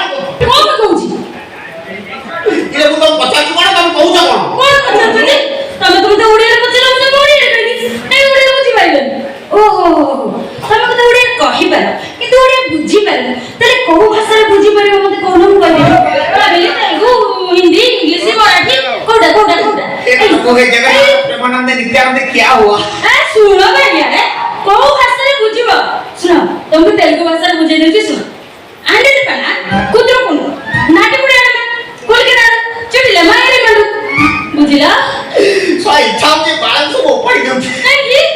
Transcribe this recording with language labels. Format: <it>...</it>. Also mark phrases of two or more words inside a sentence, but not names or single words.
<or>ଇଏ ମୁଁ ତ ପଚାରୁଛି କଣ ତମେ କହୁଛ କଣ? କଣ ପଚାରୁଛନ୍ତି? ତମେ ତ ଓଡ଼ିଆରେ ପଚାରିଲ ମୁଁ ତ ଓଡ଼ିଆରେ କହିବି କାଇଁ ଓଡ଼ିଆରେ ବୁଝିପାରିଲନି? ଓହୋ ତମେ ତ ଓଡ଼ିଆ କହିପାର କିନ୍ତୁ ଓଡ଼ିଆ ବୁଝିପାରିଲ ତାହେଲେ କୋଉ ଭାଷାରେ ବୁଝିପାରିବ ମତେ କହୁନ ମୁଁ କହିଦେବି। ତେଲୁଗୁ ହିନ୍ଦୀ ଇଂଲିଶ ମରାठी କୋଉଟା</or> <hi>प्रेमानंद नित्यानंद क्या हुआ?</hi> <or>ଶୁଣ ଭାଇया କୋଉ ଭାଷାରେ ବୁଝିବ? ଶୁଣ ତମକୁ ତେଲୁଗୁ ଭାଷାରେ ବୁଝେଇ ଦେଉଛି ଶୁଣ ଆଣ୍ଡେ ପାନା କୁଦ୍ର କୁଣ୍ଡ ନାଟି ପୁଡେ ଆଣ କୋଲକେରା ଚୁଟିଲେ ମାଇରେ ಮಂಡು ବୁଝିଲା? ସୋ ଇଚ୍ଛା ହଉଛି ବାଳ ସବୁ ଓପାଡ଼ି ଦେଉଛି କାହିଁକି?</or>